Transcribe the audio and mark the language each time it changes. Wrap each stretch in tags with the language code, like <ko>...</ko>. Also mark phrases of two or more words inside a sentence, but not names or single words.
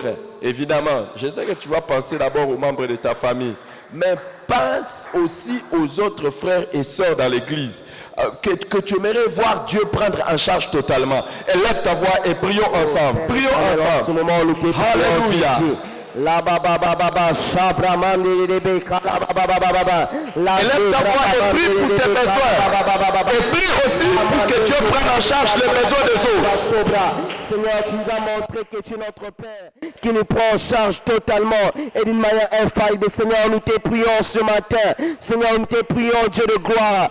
<fr>Évidemment, je sais que tu vas penser d'abord aux membres de ta famille, mais pense aussi aux autres frères et sœurs dans l'église. Que tu aimerais voir Dieu prendre en charge totalement. Élève ta voix et prions ensemble. Prions ensemble. Ce moment, nous te prions, Alléluia. Jésus. La baba baba baba Shabraman de Rebecca la baba baba baba la Élève ta voix et prie pour tes besoins. Et prie aussi pour que Dieu prenne en charge les besoins des autres. Seigneur, tu nous as montré que tu es notre Père qui nous prend en charge totalement et d'une manière infaillible. Seigneur, nous te prions ce matin. Seigneur, nous te prions, Dieu de gloire.</fr>